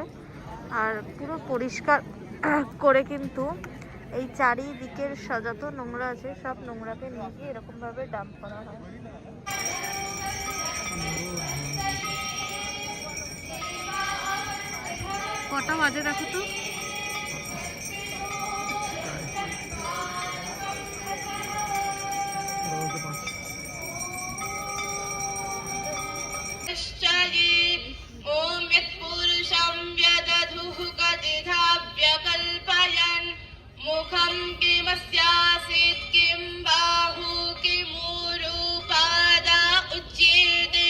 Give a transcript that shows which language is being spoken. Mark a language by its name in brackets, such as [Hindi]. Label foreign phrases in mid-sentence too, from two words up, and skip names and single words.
[Bangla] আর পুরো পরিষ্কার করে কিন্তু এই চারিদিকের যত নোংরা আছে সব নোংরাকে নিয়ে গিয়ে এরকমভাবে ডাম্প করা হয়। কটা বাজে দেখো তো? [Sanskrit] ओम यत्पुरुषं व्यदधुः कतिधाव्यकल्पयन् मुखं किमस्यासीत् किं बाहु किमूरुपादा उच्येते।